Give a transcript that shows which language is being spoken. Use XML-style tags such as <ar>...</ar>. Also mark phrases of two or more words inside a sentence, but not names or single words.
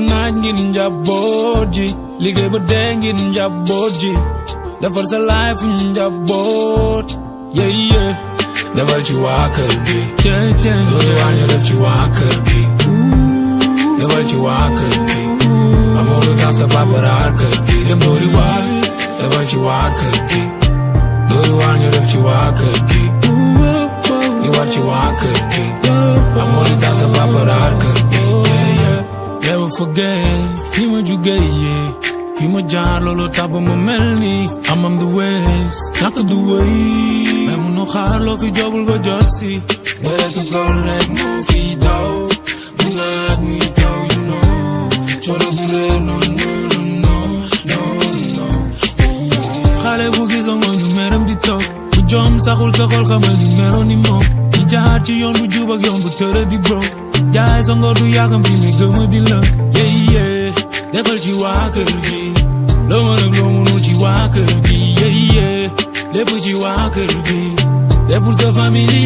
<wo>naaj ngir njaboot ji liggéey ba dee ngir njaboot ji defar sa life njaboot yeah defar ci waa kër gi loolu waa ñu def ci waa kër gi defar ci waa kër gi amoo lu tax sa papa raar kër gi dem doori waar defar ci waa kër gi loolu waa ñu def ci waa kër gi di war ci waa kër gi amoo lu tax sa papa raar kër gi</wo> <en>never forget</en> <wo>fi ma jugee fi ma jaar loolu tax ba ma mel ni am</wo> <en>the ways</en> <wo>ñàkk du wéy mais munoo xaar loo fi jobul ba jot si deretu góor rek moo fi daw bu naaj muy daw</wo> <en>you know</en> <wo>coono bu réer non xale bu gisoo nga ñu meram di toog bu jom saxul sa xol xamal ni mero ni moom di jaar ci yoon bu jub ak yoon bu tëra di bro jaay sa ngor du yàggam bi mi gëma di la yeah defal ci waa kër gi loo mën ak loo mënul ci waa kër gi yeah lépp ci waa kër gi lépp</wo> <fr>pour sa famille</fr>